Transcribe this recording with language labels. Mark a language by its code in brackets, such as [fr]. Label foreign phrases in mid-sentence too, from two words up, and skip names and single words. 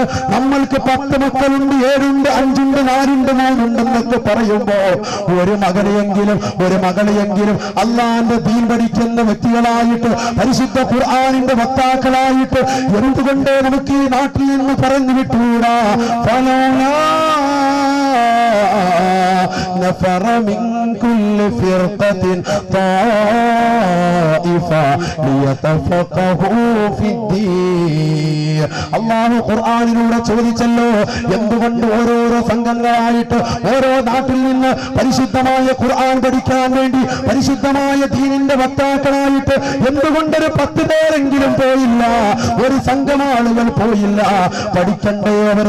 [ml] നമ്മൾക്ക് 10 മക്കളുണ്ട്, 7 ഉണ്ട്, 5 ഉണ്ട്, 4 ഉണ്ട്, 3 ഉണ്ടെന്നൊക്കെ പറയുമ്പോ ഒരു മകനെയെങ്കിലും ഒരു മകളെയെങ്കിലും അല്ലാഹുവിന്റെ ദീൻ പഠിക്കുന്ന വ്യക്തികളായിട്ട്, പരിശുദ്ധ ഖുർആനിന്റെ വക്താക്കളായിട്ട് എന്തുകൊണ്ട് നമുക്ക് ഈ നാട്ടിൽ നിന്ന് പറഞ്ഞു വിട്ടുകൂടാ? [ar] نفر من كل فرقة طائفة ليتفقهوا في الدين. [ml] അല്ലാഹു ഖുർആനിലൂടെ ചോദിച്ചല്ലോ, എന്തുകൊണ്ട് ഓരോരോ സംഘങ്ങളായിട്ട് ഓരോ നാട്ടിൽ നിന്ന് പരിശുദ്ധമായ ഖുർആൻ പഠിക്കാൻ വേണ്ടി പരിശുദ്ധമായ ദീനിന്റെ വക്താക്കളായിട്ട് എന്തുകൊണ്ടൊരു 10 പേരെങ്കിലും പോയില്ല? ഒരു സംഘം ആളുകൾ പോയില്ല. പഠിക്കണ്ടയോ അവര്?